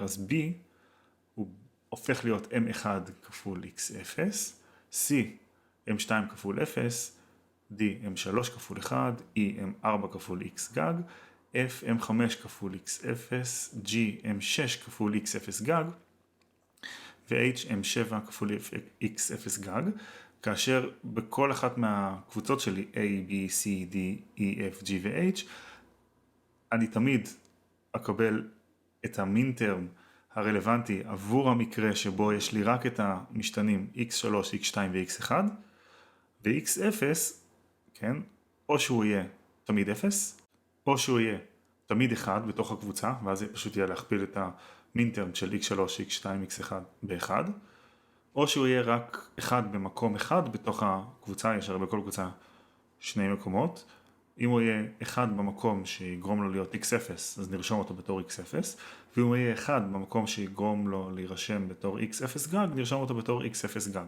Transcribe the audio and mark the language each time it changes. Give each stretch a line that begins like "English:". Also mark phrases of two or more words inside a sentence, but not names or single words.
Hebrew: אז b הוא הופך להיות m1 כפול x0, c m2 כפול 0, d m3 כפול 1, e m4 כפול x גג, f m5 כפול x0, g m6 כפול x0 גג, ו-h m7 כפול x0 גג, כאשר בכל אחת מהקבוצות שלי a, b, c, d, e, f, g ו-h, אני תמיד אקבל את המין טרם הרלוונטי עבור המקרה שבו יש לי רק את המשתנים x3, x2 ו-x1, ו-x0, כן, או שהוא יהיה תמיד 0, או שהוא יהיה תמיד 1 בתוך הקבוצה, ואז זה פשוט יהיה להכפיל את המין טרם של x3, x2, x1 ב-1, או שהוא יהיה רק 1 במקום 1 בתוך הקבוצה, יש הרי בכל קבוצה 2 מקומות, אם הוא יהיה 1 במקום שיגרום לו להיות x0, אז נרשום אותו בתור x0, ואם הוא יהיה 1 במקום שיגרום לו להירשם בתור x0 גג, נרשום אותו בתור x0 גג.